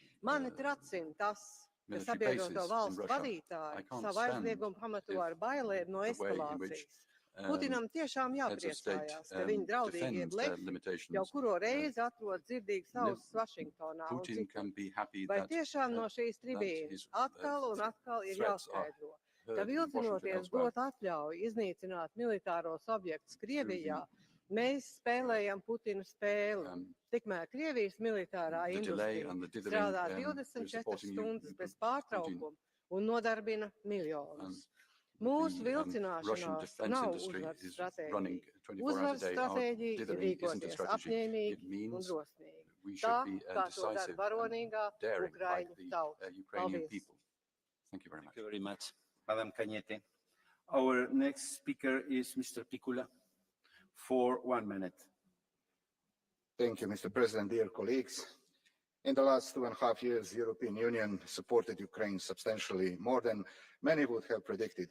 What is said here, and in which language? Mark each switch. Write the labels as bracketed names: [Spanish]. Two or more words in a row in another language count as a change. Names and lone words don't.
[Latvian] Mani tracina tas, ka sabiedroto valstu vadītāji savu aizliegumu pamato ar bailēm no eskalācijas. Putinam tiešām jāpriecājās, ka viņa draudīgie blefi jau kuro reizi atrod dzirdīgas ausis Vašingtonā un citur. Vai tiešām no šīs tribīnes atkal un atkal ir jāskaidro, ka vilcinoties dot atļauju iznīcināt militāros objektus Krievijā, mēs spēlējam Putina spēli. Tikmēr Krievijas militārā industrija strādā 24 stundas bez pārtraukuma un nodarbina miljonus. Mūsu vilcināšanās nav uzvaras stratēģija. Uzvaras stratēģija ir rīkoties apņēmīgi un drosmīgi. Tā, kā to dara varonīgā Ukraiņu tauta. Paldies. [English] Thank you very much, Madam Cañete. Our next speaker is Mr. Picula for 1 minute. Thank you, Mr. President, dear colleagues. In the last 2.5 years, the European Union supported Ukraine substantially more than many would have predicted.